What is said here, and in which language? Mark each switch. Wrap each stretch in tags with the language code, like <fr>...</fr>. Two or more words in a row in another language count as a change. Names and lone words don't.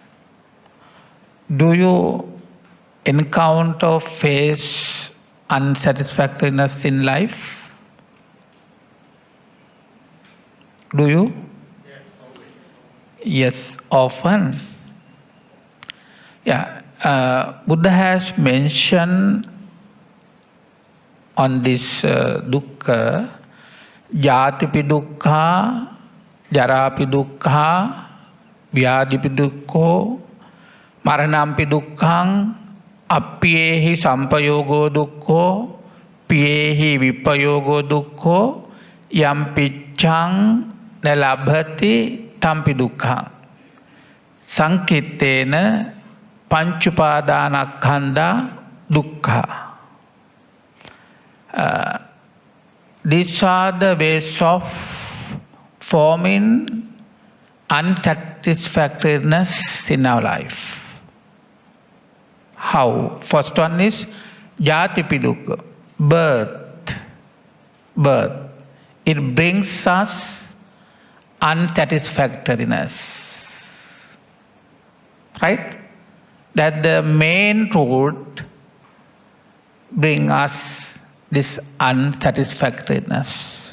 <en>Do you encounter, face unsatisfactoriness in life? Do you? Yes, often. Yeah, Buddha has mentioned on this</en> <pi>dukkha, jatipi dukkha, jarapi dukkha, vyadipi dukkho, maranampi dukkhang, appyehi sampayogo dukkho, piyehi vipayogo dukkho, yam piccang nalabhati tampi dukkhang. Sankittena panchupadanakkhandha dukkha.</pi> <en>These are the ways of forming unsatisfactoriness in our life. How? First one is</en> <pi>jatipi dukkha,</pi> <en>birth. It brings us unsatisfactoriness. Right? That the main root bring us this unsatisfactoriness.</en>